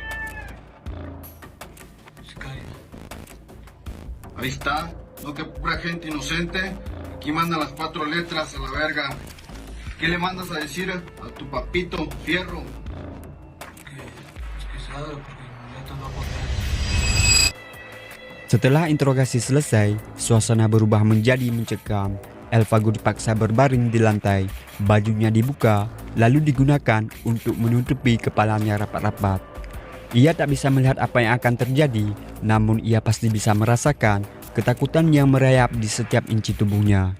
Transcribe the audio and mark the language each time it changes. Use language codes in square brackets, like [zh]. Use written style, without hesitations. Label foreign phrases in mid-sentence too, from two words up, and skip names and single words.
[es] Sicario, Ahí está. No que pura gente inocente. Aquí mandan las 4 letras a la verga. ¿Qué le mandas a decir a tu papito, Fierro? que se haga porque ya no aguanta. [id] Setelah interogasi selesai, suasana berubah menjadi mencekam. El Fago dipaksa berbaring di lantai, bajunya dibuka, lalu digunakan untuk menutupi kepalanya rapat-rapat. Ia tak bisa melihat apa yang akan terjadi, namun ia pasti bisa merasakan ketakutan yang merayap di setiap inci tubuhnya.